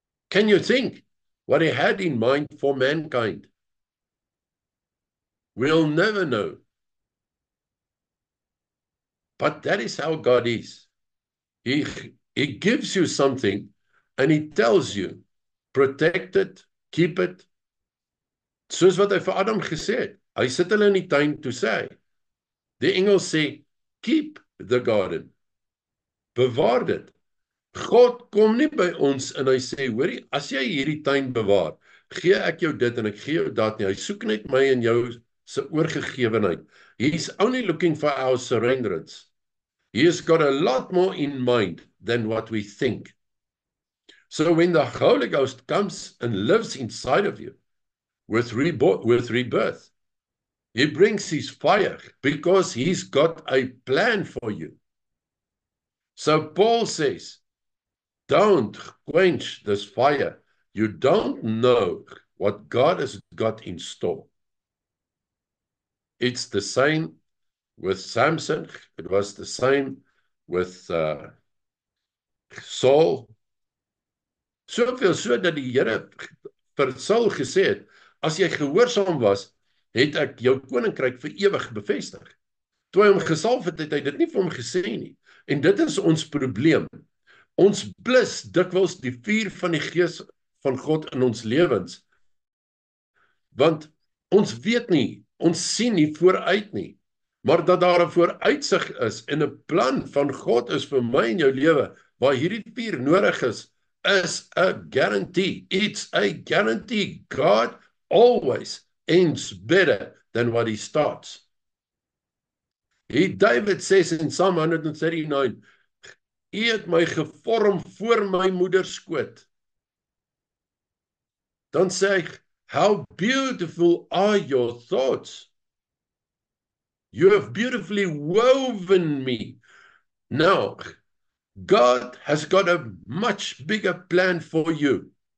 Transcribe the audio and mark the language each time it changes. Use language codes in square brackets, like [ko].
[en] Can you think what he had in mind for mankind? We'll never know. But that is how God is. He gives you something and he tells you, protect it, keep it. [af] Soos wat hy vir Adam gesê het. Hy sit hulle in die tuin toe sê hy. Die engel sê, [en] keep the garden. [af] Bewaar dit. God kom nie by ons en hy sê, hoorie, as jy hierdie tuin bewaar, gee ek jou dit en ek gee jou dat nie. Hy soek net my en jou se oorgegewenheid. [en] He's only looking for our surrenderance. He has got a lot more in mind than what we think. So when the Holy Ghost comes and lives inside of you with rebirth, he brings his fire because he's got a plan for you. So Paul says, don't quench this fire. You don't know what God has got in store. It's the same with Samson. It was the same with Saul. [af] Soveel so dat die Here vir Saul gesê het, as jy gehoorsaam was, het ek jou koninkryk vir ewig bevestig. Toe hy hom gesalf het, het hy dit nie vir hom gesê nie. En dit is ons probleem. Ons blus dikwels die vuur van die Gees van God in ons lewens. Want ons weet nie, ons sien nie vooruit nie. Maar dat daar 'n vooruitsig is en 'n plan van God is vir my en jou lewe, waar hierdie vuur nodig is [en] a guarantee. It's a guarantee. God always ends better than what he starts. David says in Psalm 139, [af] U het my gevorm voor my moeder skoot. Dan sê hy, [en] how beautiful are your thoughts. You have beautifully woven me. Now, God has got a much bigger plan for you.